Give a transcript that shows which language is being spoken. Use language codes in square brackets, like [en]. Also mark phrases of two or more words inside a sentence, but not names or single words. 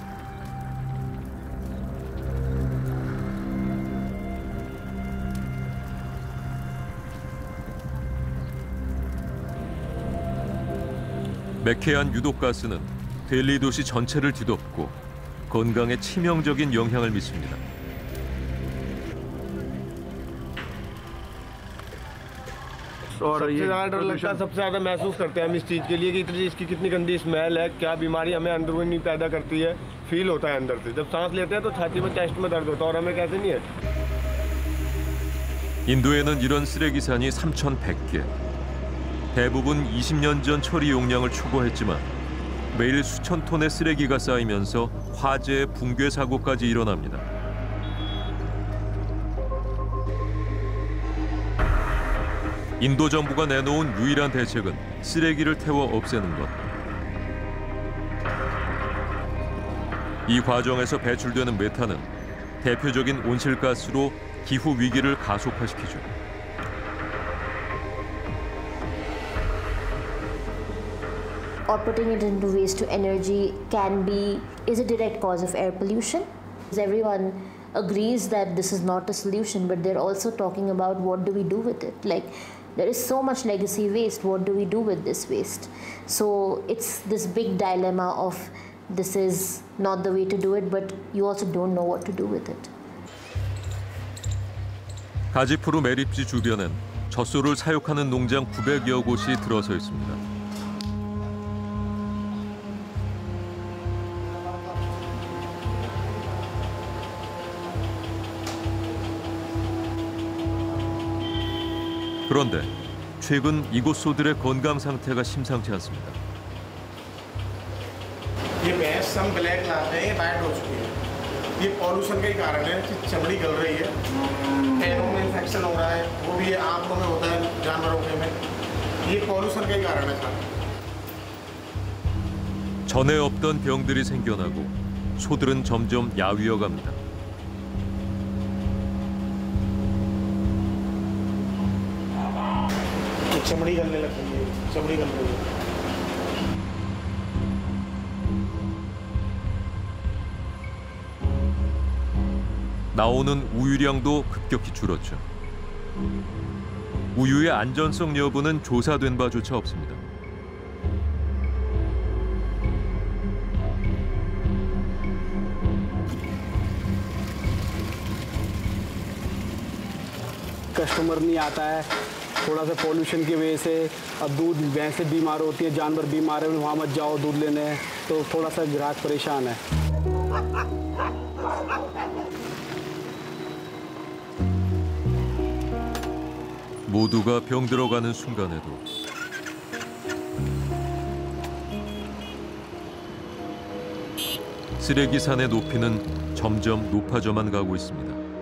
[ko] 매캐한 유독가스는 델리 도시 전체를 뒤덮고 건강에 치명적인 영향을 미칩니다. [hi] सबसे ज़्यादा डर लगता है, सबसे ज़्यादा महसूस करते हैं हम इस चीज़ के लिए कि इसकी कितनी गंदी स्मेल है, क्या बीमारी हमें अंदरूनी पैदा करती है, फील होता है अंदर से। जब सांस लेते हैं तो छाती में, चेस्ट में दर्द होता है और हमें कैसे नहीं है। [ko] 인도에는 이런 쓰레기산이 3,100개. 대부분 20년 전 처리 용량을 초과했지만 매일 수천 톤의 쓰레기가 쌓이면서 화재, 붕괴 사고까지 일어납니다. 인도 정부가 내놓은 유일한 대책은 쓰레기를 태워 없애는 것. 이 과정에서 배출되는 메탄은 대표적인 온실가스로 기후 위기를 가속화시키죠. [en] Or putting it into waste to energy is a direct cause of air pollution. Everyone agrees that this is not a solution, but they're also talking about what do we do with it. Like, there is so much legacy waste, what do we do with this waste? So it's this big dilemma of this is not the way to do it, but you also don't know what to do with it. [ko] 가지푸르 매립지 주변엔 젖소를 사육하는 농장 900여 곳이 들어서 있습니다. 그런데 최근 이곳 소들의 건강 상태가 심상치 않습니다. [hi] ये भैंस हम ब्लैक लाते हैं, ये वाइट हो चुकी है। ये पॉल्यूशन का ही कारण है कि चमड़ी गल रही है, पैरों में इन्फेक्शन हो रहा है, वो भी आंखों में होता है जानवरों के में। ये पॉल्यूशन का ही कारण है सारा। [ko] 전에 없던 병들이 생겨나고 소들은 점점 야위어 갑니다. [hi] चमड़ी गलने लगती है, चमड़ी गल रही है। [ko] 나오는 우유량도 급격히 줄었죠. 우유의 안전성 여부는 조사된 바조차 없습니다. [hi] कस्टमर नहीं आता है, थोड़ा सा पोल्यूशन की वजह से। अब दूध भैंसें बीमार होती है, जानवर बीमार है, वहाँ मत जाओ दूध लेने, तो थोड़ा सा ग्राहक परेशान है। [ko] 모두가 병들어가는 순간에도 쓰레기산의 높이는 점점 높아져만 가고 있습니다.